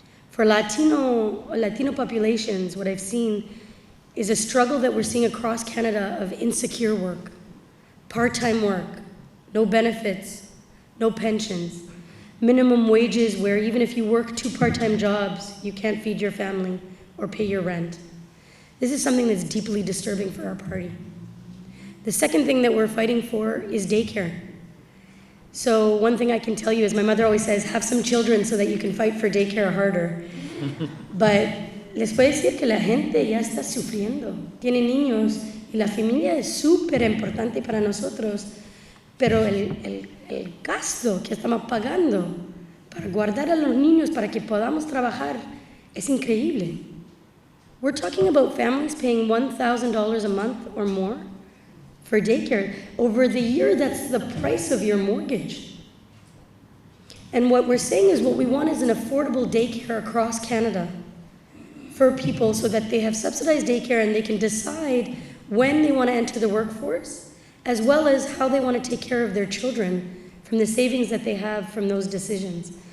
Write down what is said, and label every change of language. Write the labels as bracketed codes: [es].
[en] For Latino populations, what I've seen is a struggle that we're seeing across Canada of insecure work, part-time work, no benefits, no pensions, minimum wages where even if you work 2 part-time jobs, you can't feed your family or pay your rent. This is something that's deeply disturbing for our party. The second thing that we're fighting for is daycare. So one thing I can tell you is my mother always says, have some children so that you can fight for daycare harder. [es] But les puedo decir que la gente ya está sufriendo. Tiene niños y la familia es súper importante para nosotros. Pero el gasto que estamos pagando para guardar a los niños para que podamos trabajar es increíble. [en] We're talking about families paying $1,000 a month or more for daycare. Over the year, that's the price of your mortgage. And what we're saying is what we want is an affordable daycare across Canada for people so that they have subsidized daycare and they can decide when they want to enter the workforce, as well as how they want to take care of their children from the savings that they have from those decisions.